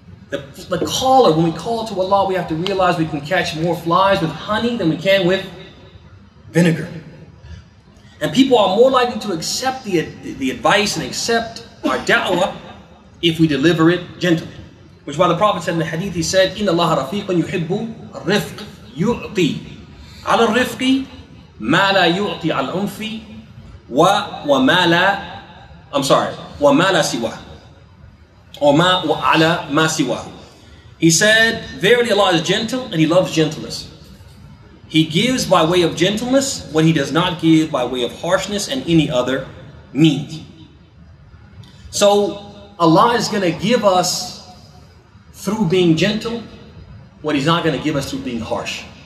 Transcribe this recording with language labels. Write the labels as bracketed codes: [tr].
[en] The caller, when we call to Allah, we have to realize we can catch more flies with honey than we can with vinegar. And people are more likely to accept the advice and accept our da'wah if we deliver it gently. Which is why the Prophet said in the hadith, he said, [ar] إِنَّ اللَّهَ رَفِيقٌ يُحِبُّ الرِّفْقِ يُعْطِي عَلَى الرِّفْقِ مَا لَا يُعْطِي عَلى الْأُنْفِ وَمَا لَا سِوَاهُ or وَعَلَى مَا سِوَاهُ. [en] He said, verily Allah is gentle and He loves gentleness. He gives by way of gentleness what He does not give by way of harshness and any other means. So Allah is going to give us through being gentle what He's not going to give us through being harsh.